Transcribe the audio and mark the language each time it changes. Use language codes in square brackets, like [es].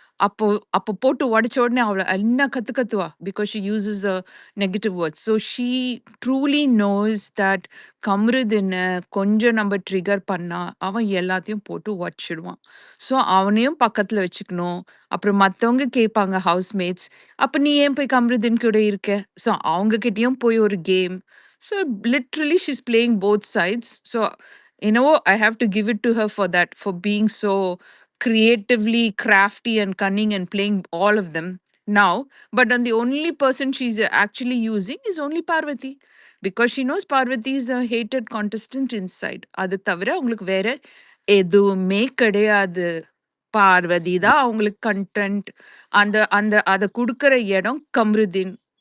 [ta] அப்போ அப்போ போட்டு உடைச்ச உடனே அவள என்ன கத்துவா. [en] Because she uses negative words. So she truly knows that [ta] கம்ருதீன கொஞ்சம் நம்ம ட்ரிகர் பண்ணா, அவன் எல்லாத்தையும் போட்டு உடைச்சிடுவான். ஸோ அவனையும் பக்கத்துல வச்சுக்கணும். அப்புறம் மத்தவங்க கேட்பாங்க ஹவுஸ்மேட்ஸ். அப்ப நீ ஏன் போய் கம்ருதீன் கூட இருக்க? ஸோ அவங்க கிட்டயும் போய் ஒரு game. [en] So literally she's playing both sides. So I have to give it to her for that, for being so creatively crafty and cunning and playing all of them now. But then the only person she's actually using is only Parvati, because she knows Parvati is a hated contestant inside. [ta] அது தவிர அவங்களுக்கு வேற எதுவுமே கிடையாது. பார்வதி தான் அவங்களுக்கு content. அந்த அந்த அத குடுக்குற இடம் கம்ருதீன்.